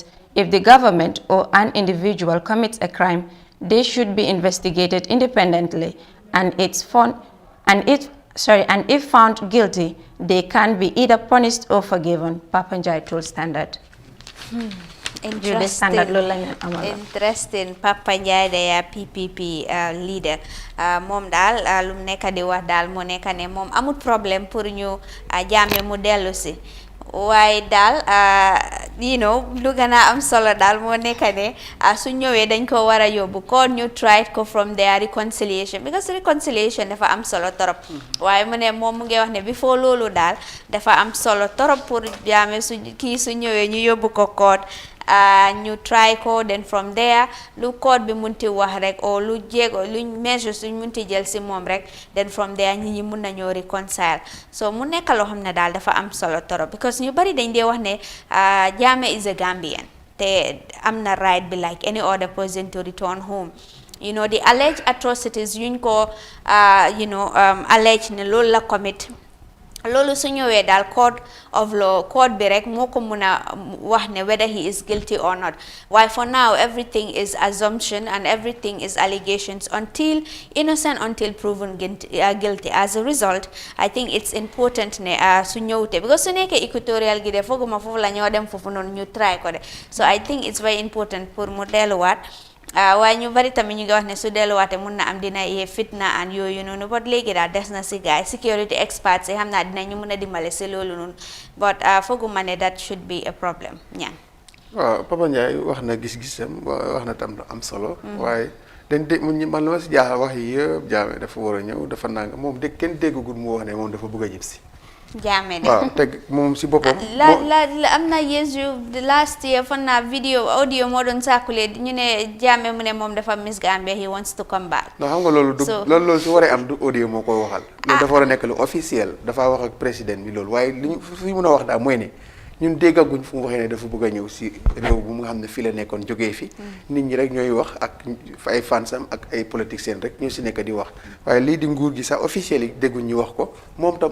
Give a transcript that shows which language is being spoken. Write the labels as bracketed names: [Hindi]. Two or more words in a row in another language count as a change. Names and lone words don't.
[English] If the government or an individual commits a crime, they should be investigated independently, and if found guilty, they can be either punished or forgiven. Papa Njie told Standard. Interesting. [Wolof] Papa Njie [English] the PPP leader [Wolof] moom daal lu mu nekk di wax daal moo nekk ne moom amut problème pour ñu Jammeh mu dellu si waaye daal lu gën a am solo daal moo nekk ne su ñëwee dañ ko war a yóbbu kon ñu try ko [English] from their reconciliation, because reconciliation [Wolof] dafa am solo torop waaye mu ne moom mu ngi wax ne before loolu daal dafa am solo torop pour Jammeh su ñëwee ñu yóbbu ko court ñu try ko, [English] then from there [Wolof] lu code bi munti wax rek o lu jéego lu measure suñ munti jël si moom rek, [English] then from there [Wolof] ñi mun nañoo reconcile. So mu nekk loo xam ne daal dafa am solo torop, because ñu bari dañ dee wax ne [English] Jammeh is a Gambian [Wolof] te am na right bi [English] like any other person to return home. The alleged atrocities [Wolof] yuñ ko alleged ne loolu la commit, loolu su ñëwee daal [English] code of law [Wolof] code bi rek moo ko mun a wax ne [English] whether he is guilty or not. Why for now everything is assumption and everything is allegations until innocent until proven guilty. As a result, I think it's important [Wolof] ne su ñëwte, because su nekkee equatorial gi de fooguma foofu la ñoo dem foofu noonu ñu try ko de. [English] So I think it's very important [Wolof] pour mu delluwaat. waaye ñu bari tamit ñu ngi wax ne su delluwaate mun na am dina yee fitna and yooyu noonu, but léegi daal des na si gaay [English] security experts [Wolof] yi xam naa dinañu mun a dimbale si loolu noonu, but fooguma ne [English] that should be a problem. [Wolof] waaw Papa Njie wax na gis-gisam wax na tam am solo waaye man la ma si jaaxal wax yi yëpp Jammeh dafa war a ñëw dafa nanga moom kenn déggagul mu wax ne moom dafa bëgg a jib si Jammeh de waaw te moom si boppam la am na years yu last year fan naa audio moo doon sàkkule ñu ne Jammeh mu ne moom dafa miss Gambia, [English] he wants to come back. [Wolof] non xam nga loolu su waree am du audio moo koy waxal loolu dafa war a nekk lu officiel, dafa wax ak président bi loolu, waaye li ñu fi mën a wax daal mooy ne ñun déggaguñ fu mu waxee ne dafa bëgg a ñëw si réew bu mu nga xam ne fii la nekkoon jógee fi nit ñi rek ñooy wax ak ay fansam ak ay politiciens rek ñoo si nekk di wax, waaye lii di nguur gi sax officiel yi dégguñ ñu wax ko, moom tam